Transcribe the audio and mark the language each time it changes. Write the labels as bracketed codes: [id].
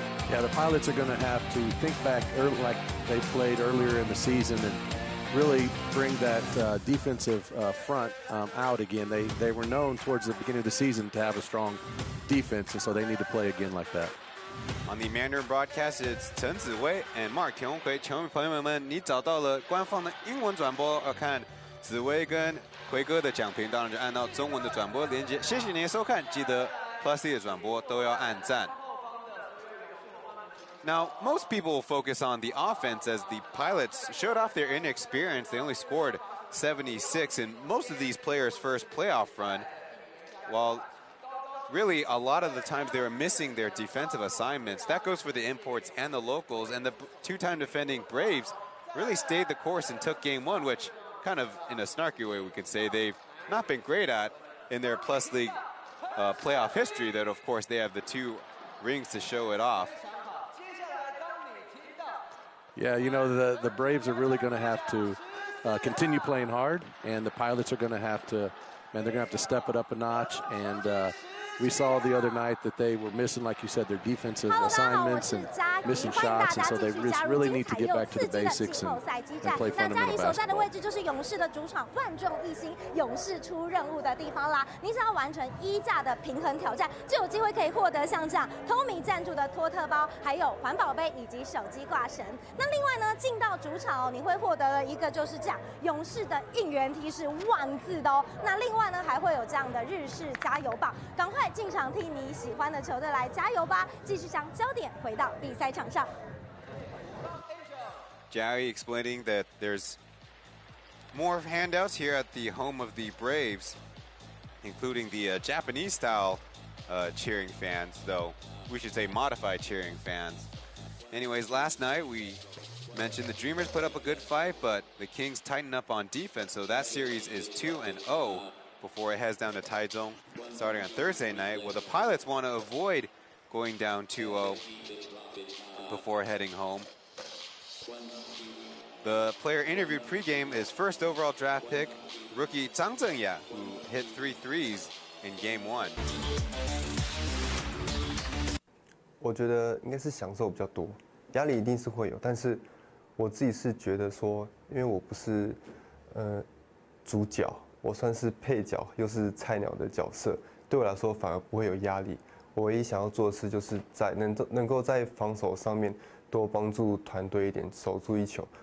[en] Yeah, the Pilots are going to have to think back like they played earlier in the season and really bring that defensive front out again. They were known towards the beginning of the season to have a strong defense, and so they need to play again like that. On the Mandarin broadcast, it's Chen Ziwei and Mark 田宏奎。 [zh] 球迷朋友们，你找到了官方的英文转播，看紫薇跟奎哥的讲评，当然就按照中文的转播连接。谢谢您的收看，记得 Plus E 的转播都要按赞。 [en] Now, most people will focus on the offense as the Pilots showed off their inexperience. They only scored 76 in most of these players' first playoff run, while really a lot of the times they were missing their defensive assignments. That goes for the imports and the locals, and the two-time defending Braves really stayed the course and took game one, which kind of in a snarky way we could say they've not been great at in their Plus League playoff history, that of course they have the 2 rings to show it off. Yeah, you know, the Braves are really going to have to continue playing hard, and the Pilots are going to have to, man, they're going to have to step it up a notch. And we saw the other night that they were missing, like you said, their defensive assignments and missing shots, and so they really need to get back to the basics and play fundamental [zh] 所在的位置就是勇士的主场，万众一心，勇士出任务的地方啦。你只要完成1架的平衡挑战，就有机会可以获得像这样 Tommy 赞助的托特包，还有环保杯以及手机挂绳。那另外呢，进到主场哦，你会获得了一个就是这样勇士的应援 T 是万字的哦。那另外呢，还会有这样的日式加油棒，赶快进场替你喜欢的球队来加油吧！继续将焦点回到比赛场上。 [en] Joey explaining that there's more handouts here at the home of the Braves, including the Japanese-style cheering fans, though we should say modified cheering fans. Anyways, last night we mentioned the Dreamers put up a good fight, but the Kings tightened up on defense, so that series is 2-0 before it heads down to Taichung starting on Thursday night. Well, the Pilots want to avoid going down 2-0 before heading home. The player interviewed pregame is first overall draft pick, rookie Zhang Zhengya, who hit 3 threes in game 1. [zh] 我觉得应该是享受比较多，压力一定是会有，但是我自己是觉得说，因为我不是主角，我算是配角，又是菜鸟的角色，对我来说反而不会有压力。我唯一想要做的事就是能够在防守上面多帮助团队一点，守住一球。